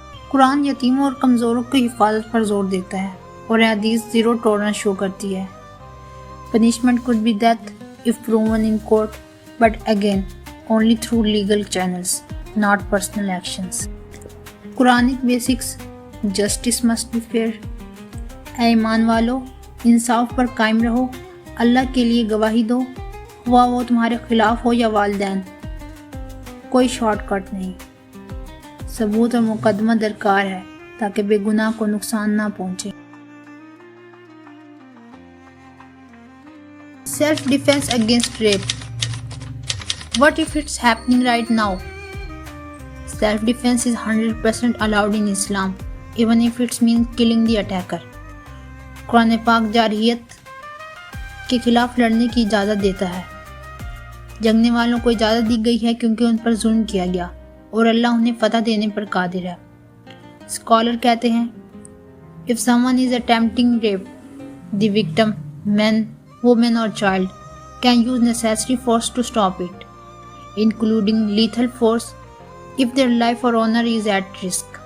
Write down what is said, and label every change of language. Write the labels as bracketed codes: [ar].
[ur] قرآن یتیموں اور کمزوروں کی حفاظت پر زور دیتا ہے، اور حدیث زیرو ٹالرنس شو کرتی ہے۔ [en] Punishment could be death if proven in court, but again, only through legal channels, not personal actions. Quranic basics: justice must be fair, [ur] اے ایمان والو، انصاف پر قائم رہو، اللہ کے لیے گواہی دو، ہوا وہ تمہارے خلاف ہو یا والدین، کوئی شارٹ کٹ نہیں، ثبوت اور مقدمہ درکار ہے تاکہ بے گناہ کو نقصان نہ پہنچے۔ Self ڈیفense against rape. [en] What if it's happening right now? Self-defense is 100% allowed in Islam, even if it means killing the attacker. [ur] قرآن پاک جارحیت کے خلاف لڑنے کی اجازت دیتا ہے۔ جنگنے والوں کو اجازت دی گئی ہے کیونکہ ان پر ظلم کیا گیا اور اللہ انہیں فتح دینے پر قادر ہے۔ اسکالر کہتے ہیں [en] if someone is attempting rape, the victim, man, woman or child, can use necessary force to stop it, including lethal force if their life or honor is at risk.